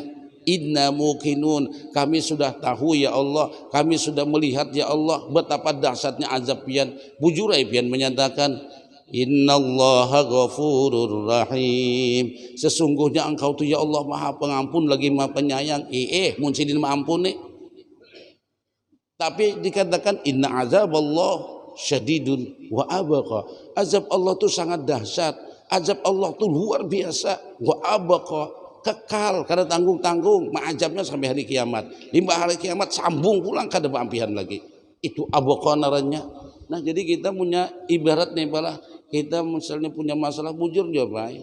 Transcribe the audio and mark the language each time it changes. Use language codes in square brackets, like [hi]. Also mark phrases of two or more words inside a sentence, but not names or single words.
[ar] إنا موقنون [bjn] kami sudah tahu ya Allah, kami sudah melihat ya Allah betapa dahsyatnya azab pian. Bujurai pian menyatakan [ar] إن الله غفور رحيم, [bjn] sesungguhnya engkau tu ya Allah maha pengampun lagi maha penyayang. Mun sidin maampun nih. Tapi dikatakan [ar] إن عذاب الله شديد وأبقى, [bjn] azab Allah tu sangat dahsyat, azab Allah tu luar biasa, [ar] وأبقى [bjn] kekal kada tanggung-tanggung, ma'ajabnya sampai hari kiamat. Limbah hari kiamat sambung pulang kada beampihan lagi. Itu abqa narannya. Nah, jadi kita punya ibarat nih balah kita misalnya punya masalah bujur jawab.